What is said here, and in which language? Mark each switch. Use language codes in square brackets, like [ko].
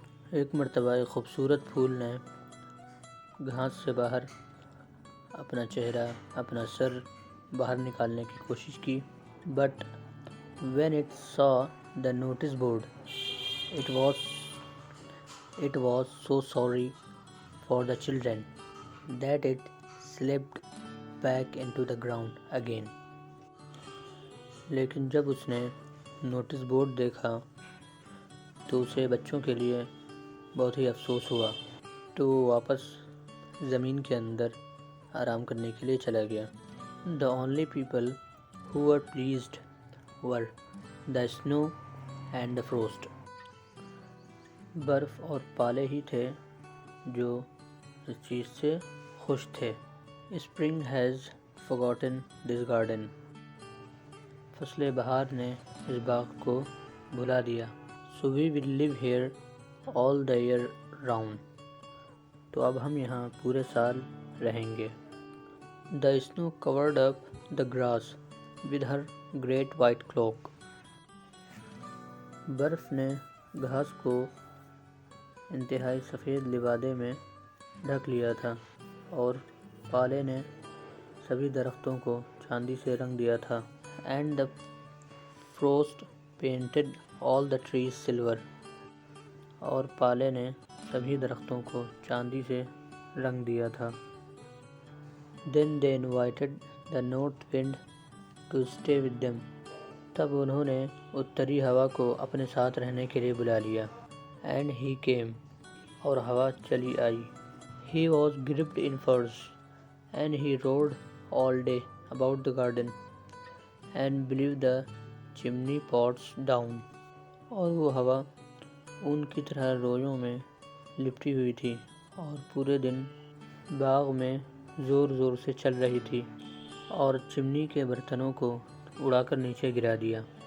[ur] ایک مرتبہ ایک خوبصورت پھول نے گھاس سے باہر اپنا چہرہ، اپنا سر باہر نکالنے کی کوشش کی. [en] But when it saw the notice board, it was so sorry for the children that it slipped back into the ground again. [ur] لیکن جب اس نے نوٹس بورڈ دیکھا تو اسے بچوں کے لیے بہت ہی افسوس ہوا، تو وہ واپس زمین کے اندر آرام کرنے کے لیے چلا گیا. [en] The only people who were pleased were the snow and the frost. [ur] برف اور پالے ہی تھے جو اس چیز سے خوش تھے. [en] Spring has forgotten this garden. [ur] فصل بہار نے اس باغ کو بھلا دیا. [en] So we will live here all the year round. [ur] تو اب ہم یہاں پورے سال رہیں گے. [en] The snow covered up the grass with her great white cloak. [ur] برف نے گھاس کو انتہائی سفید لبادے میں ڈھک لیا تھا اور پالے نے سبھی درختوں کو چاندی سے رنگ دیا تھا. [en] And the frost painted all the trees silver. [ur] اور پالے نے سبھی درختوں کو چاندی سے رنگ دیا تھا. [en] Then they invited the north wind to stay with them. [ur] تب انہوں نے اتری ہوا کو اپنے ساتھ رہنے کے لیے بلا لیا. [en] And he came. [ur] اور ہوا چلی آئی. [en] He was gripped in furs and he rode all day about the garden and blew the chimney pots down. [ur] اور وہ ہوا اون کی طرح رویوں میں لپٹی ہوئی تھی اور پورے دن باغ میں زور زور سے چل رہی تھی اور چمنی کے برتنوں کو اڑا کر نیچے گرا دیا.